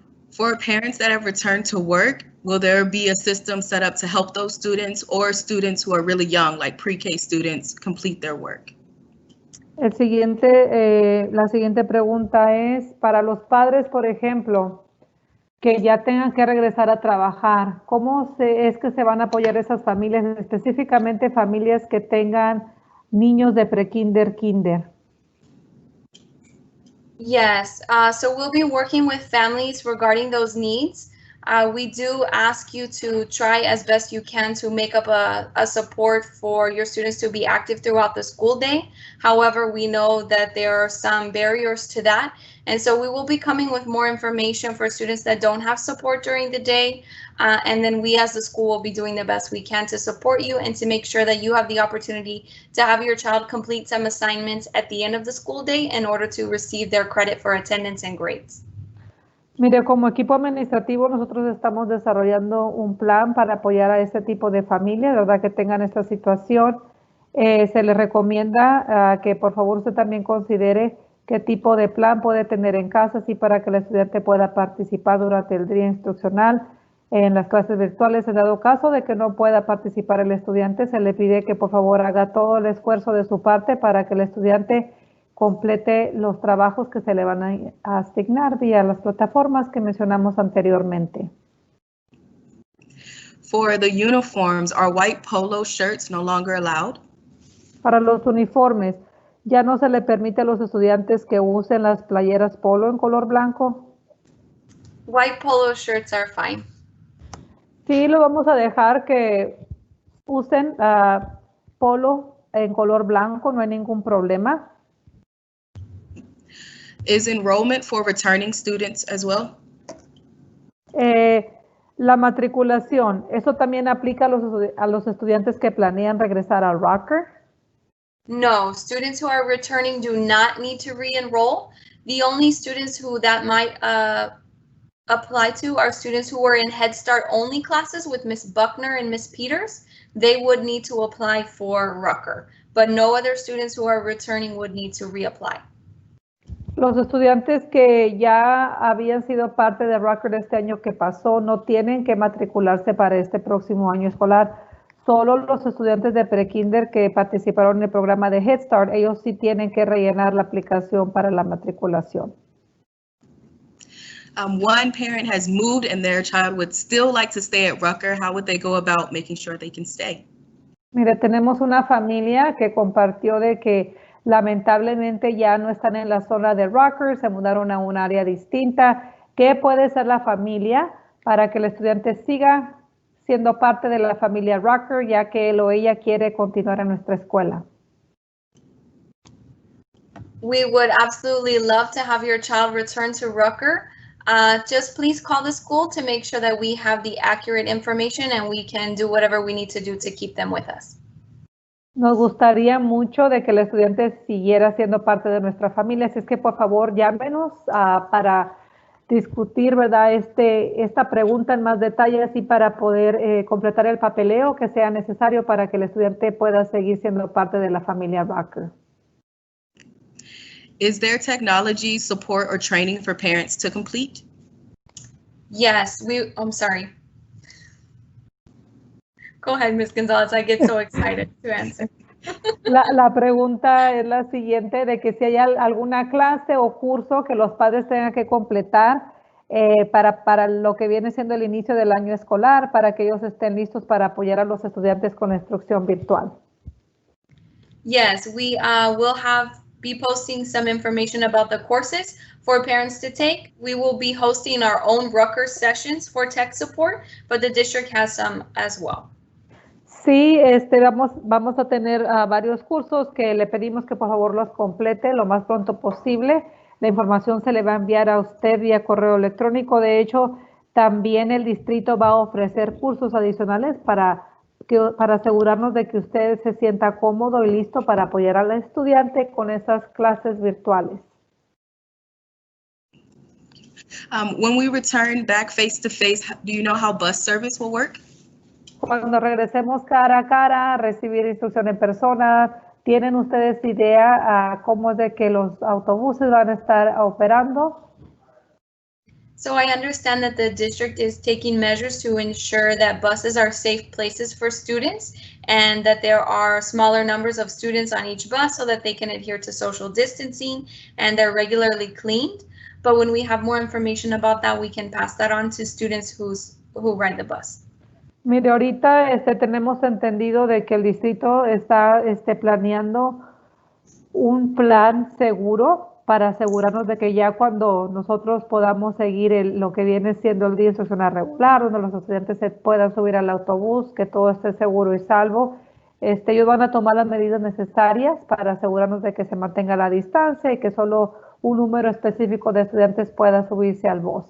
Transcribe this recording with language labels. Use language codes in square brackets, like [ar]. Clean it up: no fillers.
[en] For parents that have returned to work, will there be a system set up to help those students or students who are really young, like pre-K students, complete their work? [es] La siguiente pregunta es, para los padres, por ejemplo, que ya tengan que regresar a trabajar, ¿cómo es que se van a apoyar esas familias, específicamente familias que tengan niños de pre-kinder, kinder? [en] Yes, so we'll be working with families regarding those needs. We do ask you to try as best you can to make up a support for your students to be active throughout the school day. However, we know that there are some barriers to that. And so we will be coming with more information for students that don't have support during the day. And then we as the school will be doing the best we can to support you and to make sure that you have the opportunity to have your child complete some assignments at the end of the school day in order to receive their credit for attendance and grades. [es] Mire, como equipo administrativo nosotros estamos desarrollando un plan para apoyar a este tipo de familias, ¿verdad? Que tengan esta situación. Se les recomienda que por favor usted también considere qué tipo de plan puede tener en casa, así para que el estudiante pueda participar durante el día instruccional en las clases virtuales. En dado caso de que no pueda participar el estudiante, se le pide que por favor haga todo el esfuerzo de su parte para que el estudiante complete los trabajos que se le van a asignar vía las plataformas que mencionamos anteriormente. [en] For the uniforms, are white polo shirts no longer allowed? [es] Para los uniformes, ¿ya no se le permite a los estudiantes que usen las playeras polo en color blanco? [en] White polo shirts are fine. [es] Sí, lo vamos a dejar que usen polo en color blanco, no hay ningún problema. [en] Is enrollment for returning students as well? [es] La matriculación, ¿eso también aplica a los estudiantes que planean regresar al Rucker? [en] No, students who are returning do not need to re-enroll. The only students who that might apply to are students who were in Head Start only classes with Miss Buckner and Miss Peters. They would need to apply for Rucker, but no other students who are returning would need to reapply. [es] Los estudiantes que ya habían sido parte de Rucker este año que pasó no tienen que matricularse para este próximo año escolar. Solo los estudiantes de prekinder que participaron en el programa de Head Start, ellos sí tienen que rellenar la aplicación para la matriculación. [en] One parent has moved and their child would still like to stay at Rucker. How would they go about making sure they can stay? [es] Mire, tenemos una familia que compartió de que lamentablemente ya no están en la zona de Rucker, se mudaron a un área distinta. ¿Qué puede hacer la familia para que el estudiante siga siendo parte de la familia Rucker, ya que él o ella quiere continuar en nuestra escuela? [en] We would absolutely love to have your child return to Rucker. Just please call the school to make sure that we have the accurate information and we can do whatever we need to do to keep them with us. [es] Nos gustaría mucho de que el estudiante siguiera siendo parte de nuestra familia, así es que por favor llámenos para discutir, ¿verdad? Esta pregunta en más detalle, así para poder completar el papeleo que sea necesario para que el estudiante pueda seguir siendo parte de la familia Rucker. [en] Is there technology support or training for parents to complete? Yes, I'm sorry. Go ahead, Ms. Gonzalez. I get so excited to answer. [es] La pregunta es la siguiente, de que si hay alguna clase o curso que los padres tengan que completar para lo que viene siendo el inicio del año escolar, para que ellos estén listos para apoyar a los estudiantes con la instrucción virtual. [en] Yes, we will be posting some information about the courses for parents to take. We will be hosting our own Rucker sessions for tech support, but the district has some as well. [es] Sí, vamos a tener varios cursos que le pedimos que por favor los complete lo más pronto posible. La información se le va a enviar a usted vía correo electrónico. De hecho, también el distrito va a ofrecer cursos adicionales para asegurarnos de que usted se sienta cómodo y listo para apoyar al estudiante con esas clases virtuales. [en] When we return back face-to-face, do you know how bus service will work? [es] Cuando regresemos cara a cara a recibir instrucción en persona, ¿tienen ustedes idea cómo es de que los autobuses van a estar operando? [en] So I understand that the district is taking measures to ensure that buses are safe places for students and that there are smaller numbers of students on each bus so that they can adhere to social distancing and they're regularly cleaned. But when we have more information about that, we can pass that on to students who ride the bus. [es] Mire, ahorita tenemos entendido de que el distrito está planeando un plan seguro para asegurarnos de que ya cuando nosotros podamos seguir lo que viene siendo el día instruccional regular, donde los estudiantes se puedan subir al autobús, que todo esté seguro y salvo, ellos van a tomar las medidas necesarias para asegurarnos de que se mantenga la distancia y que solo un número específico de estudiantes pueda subirse al bus.